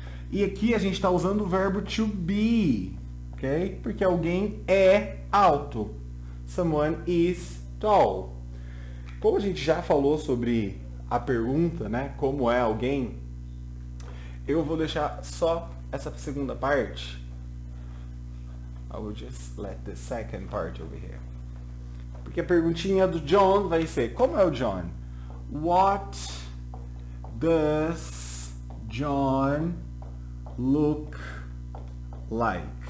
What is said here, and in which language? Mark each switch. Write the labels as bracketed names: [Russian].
[Portuguese] E aqui a gente está usando o verbo to be, ok? Porque alguém é alto. [English] Someone is tall. [Portuguese] Como a gente já falou sobre a pergunta, né? Como é alguém? Eu vou deixar só essa segunda parte. [English] I will just let the second part over here. [Portuguese] Porque a perguntinha do John vai ser, como é o John? [English] What does John look like?